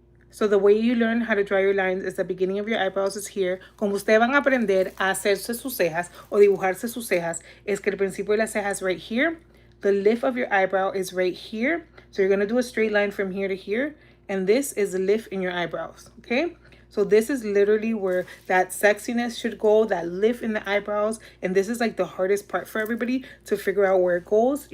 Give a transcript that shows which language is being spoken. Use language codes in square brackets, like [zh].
[en] So the way you learn how to draw your lines is the beginning of your eyebrows is here. [es] Como ustedes van a aprender a hacerse sus cejas o dibujarse sus cejas, es que el principio de las cejas [en] right here. The lift of your eyebrow is right here. So you're going to do a straight line from here to here. And this is the lift in your eyebrows, okay? So this is literally where that sexiness should go, that lift in the eyebrows. And this is like the hardest part for everybody to figure out where it goes.